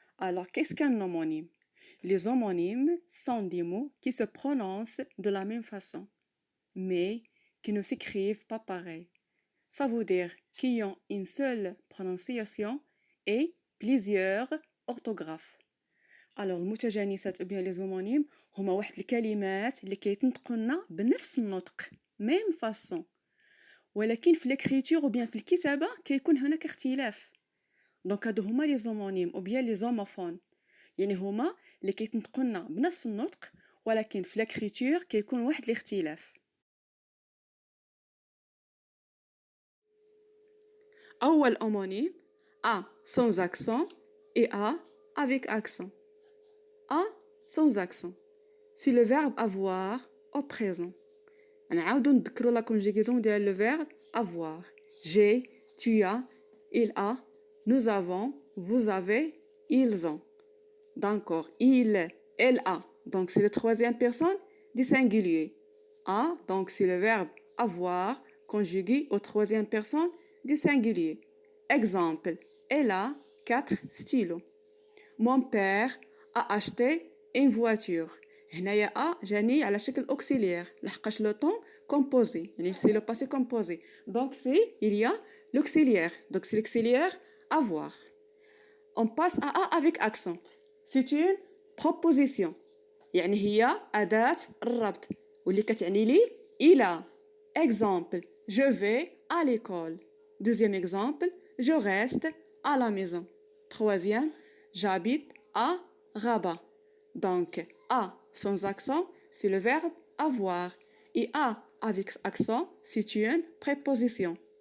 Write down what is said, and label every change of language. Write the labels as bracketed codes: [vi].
[fr] alors qu'est-ce qu'un homonyme? Les homonymes sont des mots qui se prononcent de la même façon, mais qui ne s'écrivent pas pareil. Ça veut dire qu'ils ont une seule prononciation et plusieurs orthographes. Alors [ar] المتجانسات [fr] ou bien les homonymes [ar] هما واحد الكلمات اللي كيتنطقوا لنا بنفس النطق [fr] même façon، [ar] ولكن في [fr] l'écriture ou bien [ar] في الكتابة كيكون هناك اختلاف. دونك هادو هما [fr] لي زومونيم او بيان لي زوموفون، [ar] يعني هما اللي كيتنطقوا لنا بنفس النطق ولكن في [fr] لاكريتور [ar] كيكون واحد الاختلاف. اول [fr] homonyme A sans accent et A avec accent. A sans accent c'est le verbe avoir au présent. [ar] نعاودو نذكروا [fr] لا كونجيغيزون [ar] ديال [fr] لو فيرب [ar] avoir. [fr] j'ai, tu as, il a, nous avons, vous avez, ils ont. D'accord, il, elle a. Donc c'est le troisième personne du singulier. A, donc c'est le verbe avoir conjugué au troisième personne du singulier. Exemple, elle a 4 stylos. Mon père a acheté une voiture. [ar] هنايا [fr] a [ar] جاني على شكل [fr] auxiliaire [ar] لحقاش [fr] le temps composé، [ar] يعني [fr] c'est le passé composé. Donc c'est il y a l'auxiliaire. Donc c'est l'auxiliaire avoir. On passe à A avec accent. C'est une proposition، [ar] يعني هي أداة الربط واللي كتعني لي إلى. [fr] Exemple, je vais à l'école. Deuxième exemple, je reste à la maison. Troisième, j'habite à Rabat. Donc A sans accent c'est le verbe avoir et A avec accent c'est une préposition.